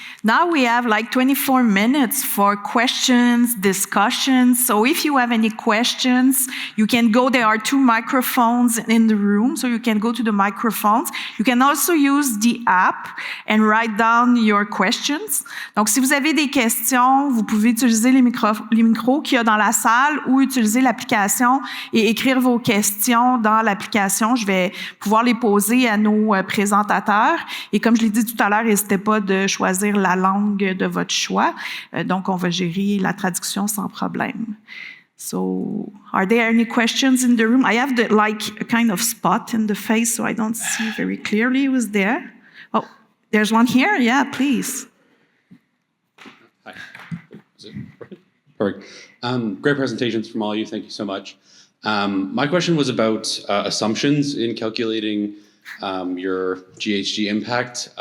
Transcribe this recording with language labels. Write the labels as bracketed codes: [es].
[en] Now we have like 24 minutes for questions, discussions. So if you have any questions, you can go. There are 2 microphones in the room, so you can go to the microphones. You can also use the app and write down your questions. [fr] Donc, si vous avez des questions, vous pouvez utiliser les micros qu'il y a dans la salle ou utiliser l'application et écrire vos questions dans l'application. Je vais pouvoir les poser à nos présentateurs. Et comme je l'ai dit tout à l'heure, n'hésitez pas de choisir la langue de votre choix. Donc, on va gérer la traduction sans problème. [en] So, are there any questions in the room? I have a kind of spot in the face, so I don't see very clearly who's there. Oh, there's one here. Yeah, please. Hi. Is it perfect? Great presentations from all of you. Thank you so much. My question was about assumptions in calculating your GHG impact.